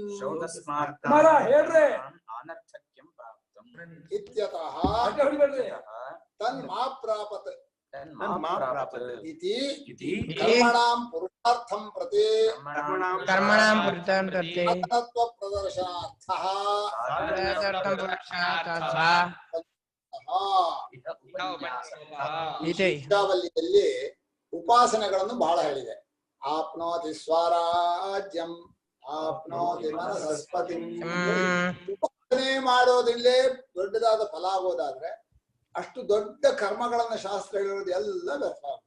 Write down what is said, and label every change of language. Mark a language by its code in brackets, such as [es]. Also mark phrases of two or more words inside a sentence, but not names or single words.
[sa] आनर्थक्यं प्राप्तम् इत्यतः तन्मा प्रापत् इति कर्मणां पुरुषार्थं प्रति कर्मणां पुरुषार्थं प्रति [kn] तत्त्वप्रदर्शनार्थः ಶಿಕ್ಷಾವಲ್ಲಿಯಲ್ಲಿ ಉಪಾಸನೆಗಳನ್ನು ಬಹಳ ಹೇಳಿದೆ. [sa] ಆಪ್ನೋತಿ ಸ್ವರಾಜ್ಯಂ ಆಪ್ನೋತಿ ಮನಸಸ್ಪತಿ. [kn] ಉಪಾಸನೆ ಮಾಡೋದಿಲ್ಲೇ ದೊಡ್ಡದಾದ ಫಲ ಆಗೋದಾದ್ರೆ ಅಷ್ಟು ದೊಡ್ಡ ಕರ್ಮಗಳನ್ನ ಶಾಸ್ತ್ರ ಹೇಳಿರೋದು ಎಲ್ಲ ವ್ಯರ್ಥ.